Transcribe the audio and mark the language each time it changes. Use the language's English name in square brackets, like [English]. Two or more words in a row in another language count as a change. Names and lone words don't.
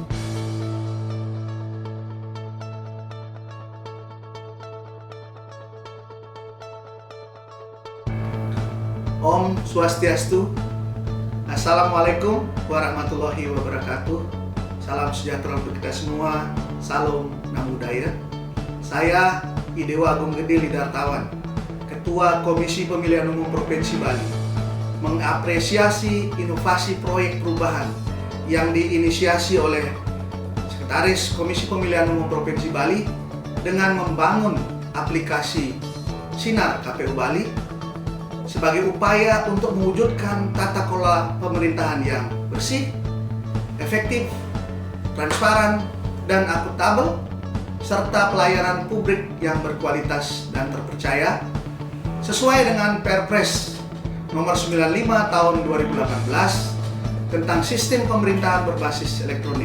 [Sanskrit] ॐ स्वस्त्यस्तु. [Arabic] السلام عليكم ورحمة الله وبركاته. [Indonesian] Salam sejahtera untuk kita semua. [Pali] Salam Namo Buddhaya. [Indonesian] Saya Idewa Agung Gede Lidartawan, Ketua Komisi Pemilihan Umum Provinsi Bali, mengapresiasi inovasi proyek perubahan yang diinisiasi oleh Sekretaris Komisi Pemilihan Umum Provinsi Bali dengan membangun aplikasi Sinar KPU Bali sebagai upaya untuk mewujudkan tata kelola pemerintahan yang bersih, efektif, transparan, dan akuntabel, serta pelayanan publik yang berkualitas dan terpercaya sesuai dengan Perpres Nomor 95 Tahun 2018 tentang Sistem Pemerintahan Berbasis Elektronik.